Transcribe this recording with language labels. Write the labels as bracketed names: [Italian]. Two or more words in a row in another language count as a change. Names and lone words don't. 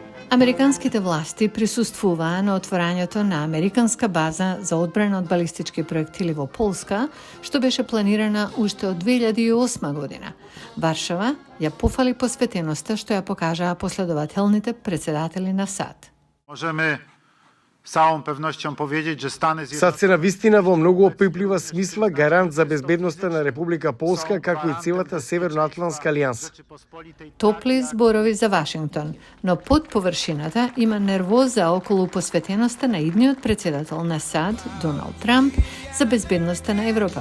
[Macedonian] Американските власти присуствуваа на отворањето на американска база за одбрана од балистички проектили во Полска, што беше планирана уште од 2008 година. Варшава ја пофали посветеноста што ја покажаа последователните председатели на САД. [Polish] Можеме z całą pewnością powiedzieć, że Stany [Macedonian] САД се навистина во многу опиплива смисла гарант за безбедноста на Република Полска, како и целата Северноатлантска алијанса. Топли зборови за Вашингтон, но под површината има нервоза околу посветеноста на идниот председател на САД, Доналд Трамп, за безбедноста на Европа.